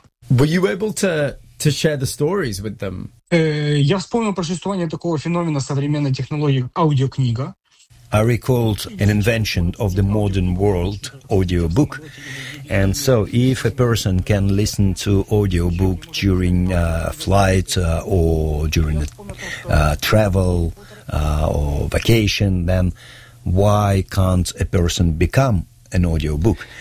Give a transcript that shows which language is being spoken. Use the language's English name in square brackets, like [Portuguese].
[English] Were you able to share the stories with them? [Russian] Я вспомнил про существование такого феномена современной технологии аудиокнига. [English] I recalled an invention of the modern world, audiobook. And so if a person can listen to audiobook during a flight or during a travel or vacation, then why can't a person become an audiobook?